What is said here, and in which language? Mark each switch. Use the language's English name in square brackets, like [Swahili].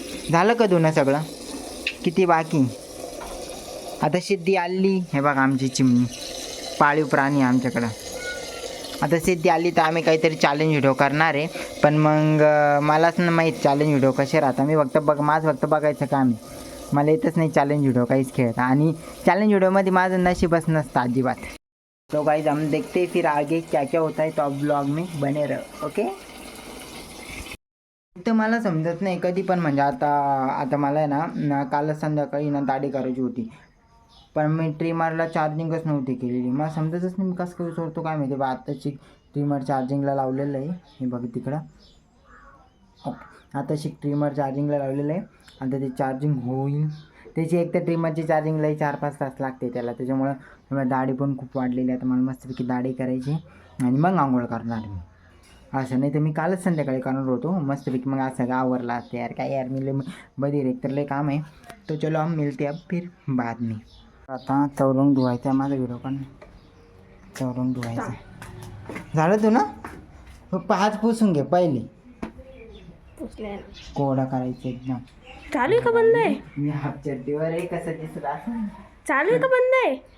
[Marathi] झालं का धुणं सगळं, किती बाकी. आता सिद्धी आली, हे बघा आमची चिमणी, पाळीव प्राणी आमच्याकडं. आता सिद्धी आली तर आम्ही काहीतरी चॅलेंज व्हिडिओ करणार आहे, पण मग मलाच ना माहीत चॅलेंज व्हिडिओ कसे राहतात. मी माझं फक्त बघायचं काम आहे, मला येतच नाही चॅलेंज व्हिडिओ काहीच खेळता. आणि चॅलेंज व्हिडिओमध्ये माझं नशीबच नसतं अजिबात. [Hindi] तो गाइस हम देखते फिर आगे क्या क्या होता है, तो आप ब्लॉग में बने रहो. [English] Okay. [Marathi] तर मला समजत नाही कधी पण, म्हणजे आता मला आहे ना कालच संध्याकाळी ना दाढी करायची होती, पण मी ट्रिमरला चार्जिंगच नव्हती केलेली. मला समजतच नाही मी कसं काय विसरतो काय माहिती बा. आत्ताची ट्रिमर चार्जिंगला लावलेलं आहे, हे बघा तिकडं. आताशी ट्रिमर चार्जिंगला लावलेलं आहे. आता ते चार्जिंग होईल, त्याची एक तर ट्रिमरची चार्जिंगलाही 4-5 तास लागते त्याला. त्याच्यामुळं दाढी पण खूप वाढलेली आहे. आता मला मस्तपैकी दाढी करायची आणि मग आंघोळ करणार मी. असं नाही तर मी कालच संध्याकाळी करणार होतो मस्तपैकी, मग आज सगळं आवरला असते. यार काय यार, मी बधीर एक तर लय काम आहे. [Hindi] तो चलो हम मिलते अब फिर बाद में. [Marathi] आता चौरंग धुवायचा आहे माझा व्हिडिओ पण. चौरंग धुवायचा झालं तू ना, हात पुसून घे पहिले, कोरडा करायचं एकदम. चालू आहे का बंद आहे? मी हाफ चड्डीवर आहे, कसं दिसत असं. चालू आहे का बंद आहे?